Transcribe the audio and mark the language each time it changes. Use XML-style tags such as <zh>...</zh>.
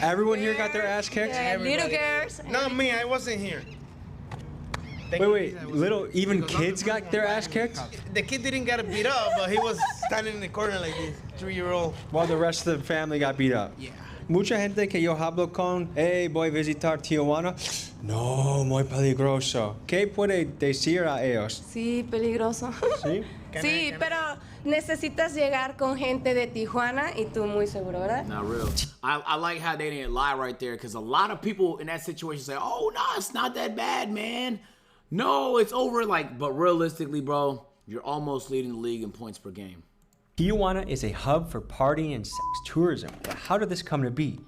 <en>Everyone here got their ass kicked? Yeah, little girls. Not me, I wasn't here. Wait, even kids got their ass kicked? The kid didn't get beat up, but he was standing in the corner like this, 3-year-old. While the rest of the family got beat up? Yeah.</en> <es>Mucha gente que yo hablo con, hey, voy a visitar Tijuana. No, muy peligroso. ¿Qué puede decir a ellos? Sí, peligroso. ¿Sí? Sí, pero necesitas llegar con gente de Tijuana y tú muy seguro, ¿verdad?</es> <en>Not real. I like how they didn't lie right there, because a lot of people in that situation say, oh, no, it's not that bad, man. No, it's over. Like, but realistically, bro, you're almost leading the league in points per game. Tijuana is a hub for partying and sex tourism. But how did this come to be?</en>